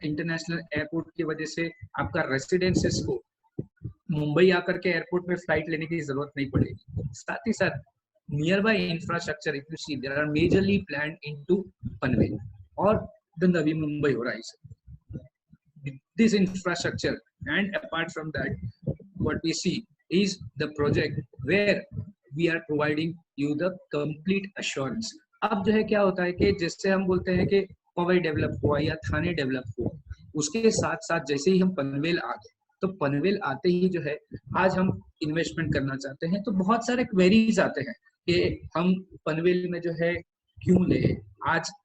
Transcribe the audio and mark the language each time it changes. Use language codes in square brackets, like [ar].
[hi] International airport की वजह से आपका रेसिडेंसेस को मुंबई आकर के एयरपोर्ट में फ्लाइट लेने की जरूरत नहीं पड़ेगी। साथ ही साथ [en] Nearby infrastructure, if you see there are majorly planned into Panvel और the Navi Mumbai horizon. This infrastructure, and apart from that, what we see is the project where we are providing you the complete assurance। [hi] अब जो है क्या होता है कि जैसे हम बोलते हैं कि पवई डेवलप हुआ या थाने डेवलप हुआ, उसके साथ साथ जैसे ही हम पनवेल आ गए, तो पनवेल आते ही जो है आज हम इन्वेस्टमेंट करना चाहते हैं, तो बहुत सारे क्वेरीज आते हैं कि हम पनवेल में जो है क्यों ले। आज